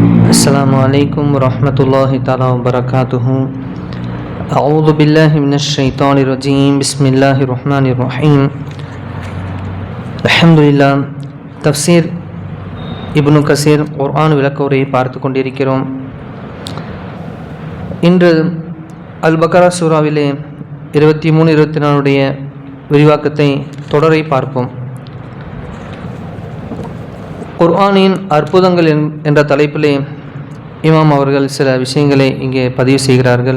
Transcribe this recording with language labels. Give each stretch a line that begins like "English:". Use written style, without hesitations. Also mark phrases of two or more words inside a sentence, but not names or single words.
Arabic: السلام عليكم ورحمة الله تعالى وبركاته. أعوذ بالله من الشيطان الرجيم. بسم الله الرحمن الرحيم. الحمد لله.
Tamil: தஃப்சீர் இப்னு கசீர் குர்ஆன் விளக்க உரையை பார்த்து கொண்டிருக்கிறோம். இன்று அல் பக்ரா சூராவிலே 23-24 விரிவாக்கத்தை தொடரை பார்ப்போம். குர்ஆனின் அற்புதங்கள் என்ற தலைப்பிலே இமாம் அவர்கள் சில விஷயங்களை இங்கே பதிவு செய்கிறார்கள்.